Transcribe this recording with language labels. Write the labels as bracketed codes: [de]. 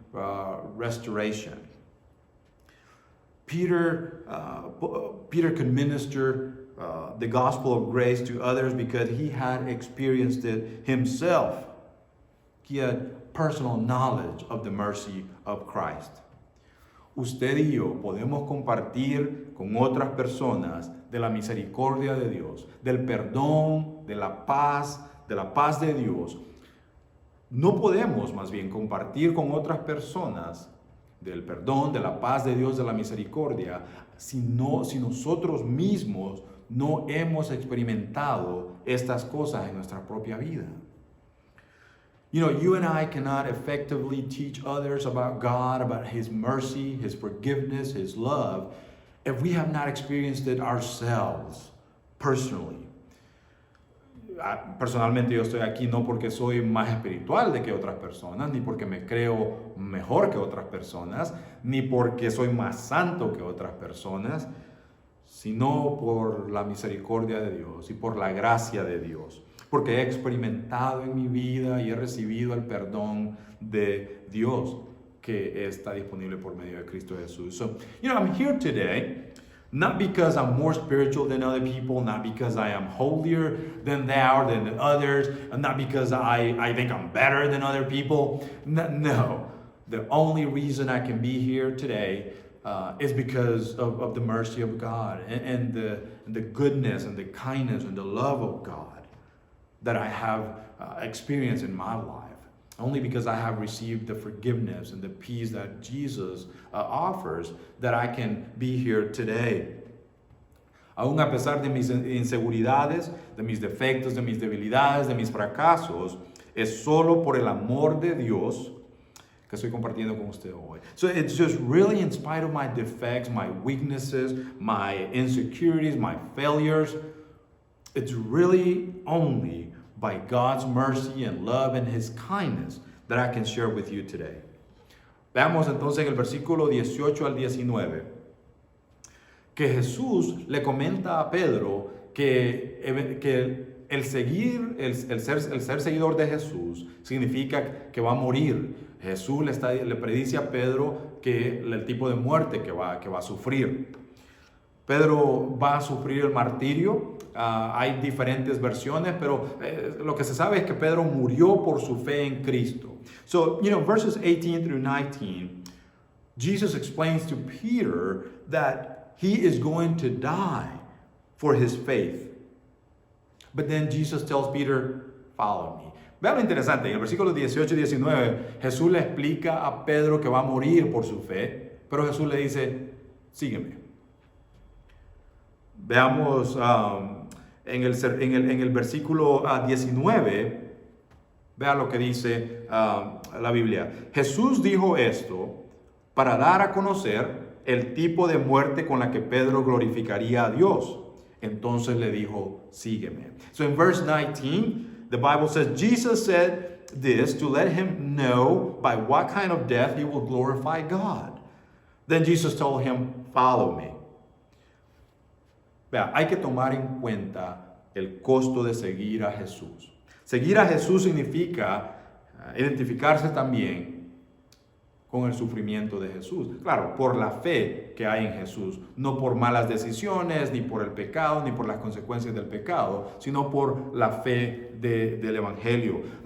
[en] restoration. Peter could minister the gospel of grace to others because he had experienced it himself. He had personal knowledge of the mercy of Christ. [es] Usted y yo podemos compartir con otras personas de la misericordia de Dios, del perdón, de la paz de Dios. No podemos más bien compartir con otras personas del perdón, de la paz de Dios, de la misericordia, si nosotros mismos no hemos experimentado estas cosas en nuestra propia vida. [en] You know, you and I cannot effectively teach others about God, about His mercy, His forgiveness, His love, if we have not experienced it ourselves, personally. [es] Personalmente yo estoy aquí no porque soy más espiritual de que otras personas, ni porque me creo mejor que otras personas, ni porque soy más santo que otras personas, sino por la misericordia de Dios y por la gracia de Dios. Porque he experimentado en mi vida y he recibido el perdón de Dios que está disponible por medio de Cristo Jesús. [en] So, you know, I'm here today, not because I'm more spiritual than other people, not because I am holier than thou, than others, and not because I think I'm better than other people. No. The only reason I can be here today is because of the mercy of God and the goodness and the kindness and the love of God that I have experienced in my life. Only because I have received the forgiveness and the peace that Jesus offers that I can be here today. [es] Aún a pesar de mis inseguridades, de mis defectos, de mis debilidades, de mis fracasos, es solo por el amor de Dios que estoy compartiendo con usted hoy. [en] So it's just really in spite of my defects, my weaknesses, my insecurities, my failures, it's really only by God's mercy and love and His kindness that I can share with you today. [es] Veamos entonces en el versículo 18 al 19 que Jesús le comenta a Pedro que el ser seguidor de Jesús significa que va a morir. Jesús le predice a Pedro que el tipo de muerte que va a sufrir. Pedro va a sufrir el martirio. Hay diferentes versiones, pero lo que se sabe es que Pedro murió por su fe en Cristo. [en] So, you know, verses 18 through 19, Jesus explains to Peter that he is going to die for his faith. But then Jesus tells Peter, follow me. [es] Vean lo interesante, en el versículo 18 y 19, Jesús le explica a Pedro que va a morir por su fe, pero Jesús le dice, sígueme. Veamos en el versículo 19, vean lo que dice la Biblia. Jesús dijo esto para dar a conocer el tipo de muerte con la que Pedro glorificaría a Dios. Entonces le dijo, sígueme. [en] So in verse 19, the Bible says, Jesus said this to let him know by what kind of death he will glorify God. Then Jesus told him, follow me. [es] Vea, hay que tomar en cuenta el costo de seguir a Jesús. Seguir a Jesús significa identificarse también con el sufrimiento de Jesús. Claro, por la fe que hay en Jesús, no por malas decisiones, ni por el pecado, ni por las consecuencias del pecado, sino por la fe del Evangelio.